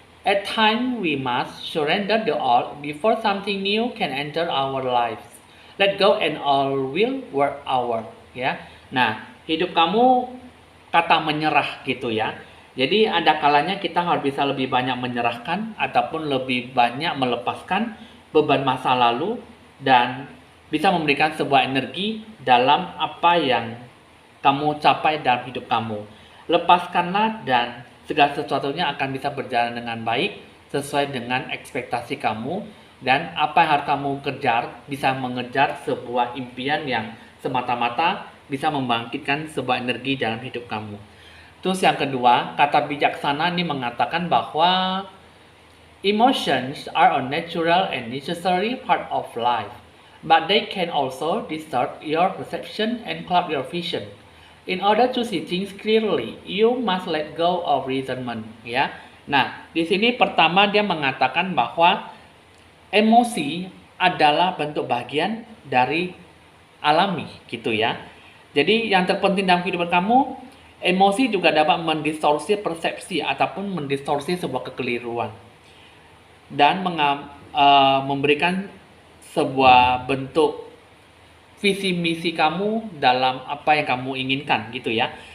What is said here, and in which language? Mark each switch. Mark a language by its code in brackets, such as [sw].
[en] At time we must surrender the old before something new can enter our lives. Let go and all will work our, ya. [id] Nah, hidup kamu kata menyerah gitu ya. Jadi ada kalanya kita harus bisa lebih banyak menyerahkan ataupun lebih banyak melepaskan beban masa lalu dan bisa memberikan sebuah energi dalam apa yang kamu capai dalam hidup kamu. Lepaskanlah dan segala sesuatunya akan bisa berjalan dengan baik sesuai dengan ekspektasi kamu, dan apa yang harus kamu kejar bisa mengejar sebuah impian yang semata-mata bisa membangkitkan sebuah energi dalam hidup kamu. [en] Terus yang kedua, kata bijaksana ini mengatakan bahwa emotions are a natural and necessary part of life, but they can also distort your perception and cloud your vision. In order to see things clearly, you must let go of resentment, ya. [id] Nah, di sini pertama dia mengatakan bahwa emosi adalah bentuk bagian dari alami, gitu ya. Jadi yang terpenting dalam kehidupan kamu, emosi juga dapat mendistorsi persepsi ataupun mendistorsi sebuah kekeliruan dan memberikan sebuah bentuk visi misi kamu dalam apa yang kamu inginkan, gitu ya.